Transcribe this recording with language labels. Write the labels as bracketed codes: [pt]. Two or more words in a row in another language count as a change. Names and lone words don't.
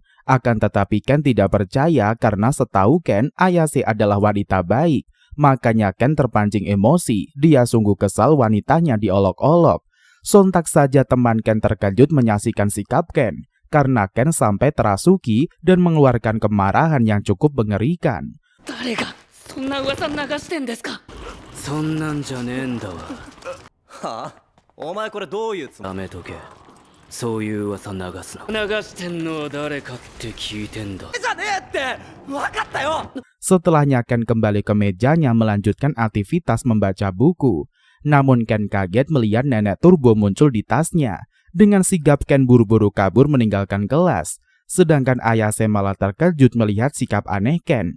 [id] Akan tetapi Ken tidak percaya karena setahu Ken, Ayase adalah wanita baik. Makanya Ken terpancing emosi, dia sungguh kesal wanitanya diolok-olok. Sontak saja teman Ken terkejut menyaksikan sikap Ken, karena Ken sampai terasuki dan mengeluarkan kemarahan yang cukup mengerikan. [ja] 誰がそんな噂流してんですか。そんなんじゃねえんだわ。はあ、お前これどういうつもり？やめとけ。そういう噂流すな。流してんのは誰かって聞いてんだ。じゃねえって分かったよ。 [id] Setelahnya Ken kembali ke mejanya melanjutkan aktivitas membaca buku. Namun Ken kaget melihat Nenek Turbo muncul di tasnya. Dengan sigap Ken buru-buru kabur meninggalkan kelas. Sedangkan Ayase malah terkejut melihat sikap aneh Ken.